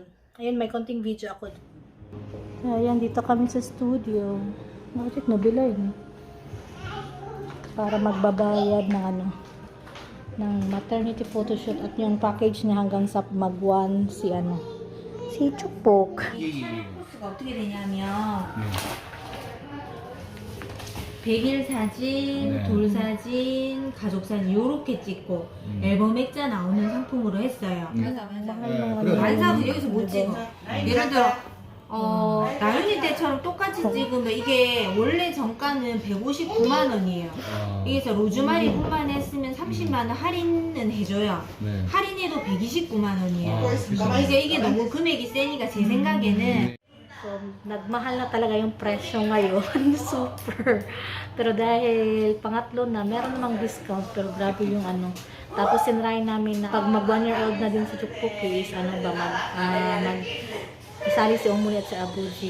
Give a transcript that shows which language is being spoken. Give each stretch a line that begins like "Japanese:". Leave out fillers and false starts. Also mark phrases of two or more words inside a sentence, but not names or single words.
Filipino: Ayun, may konting video ako. Ayan, dito kami sa studio. Bakit nabila yun? Para magbabayad ng ng
English: maternity photoshoot
Filipino: at yung package niya hanggang sa mag-1 si Chupok.
Korean: 코스가 어떻게 되냐면 100일 사진, 돌 사진, 가족 사진 요렇게 찍고 앨범 액자 나오는 상품으로 했어요. 완사도 여기서 못 찍어. 예를 들어 나연이 때처럼 똑같이 찍으면 이게 원래 정가는 159만 원이에요. 여기서 로즈마리 뿐만 했으면 30만 원 할인은 해줘요. 네. 할인해도 129만 원이에요. 아, 이게 너무 금액이 세니까 제 생각에는
Filipino: So, nagmahal na talaga yung presyo ngayon. Super. Pero dahil pangatlo na, meron namang discount. Pero grabe yung Tapos sinry namin na pag mag 1
English: year old
Filipino: na din si Chupok is, isali si Omuli at si Abuji.